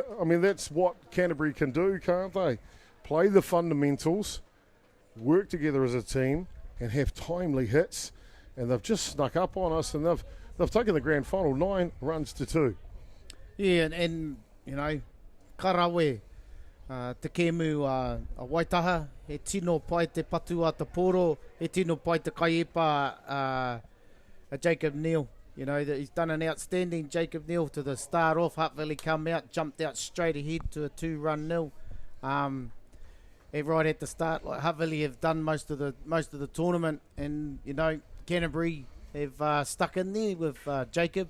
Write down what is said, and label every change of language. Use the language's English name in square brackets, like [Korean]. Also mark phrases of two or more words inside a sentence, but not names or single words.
[English] I mean, that's what Canterbury can do, can't they? Play the fundamentals, work together as a team, and have timely hits. And they've just snuck up on us, and they've taken the grand final 9 runs to 2. Yeah, and you know, [Māori] karawe, te kemu a Waitaha, he tino pai te patu a te poro, he tino pai te kaiepa a Jacob Neal. [English] You know, that he's done an outstanding Jacob Neal to the start off. Hutt Valley come out, jumped out straight ahead to a 2-run nil. Right at the start, like Hutt Valley have done most of the tournament, and you know, Canterbury have stuck in there with Jacob.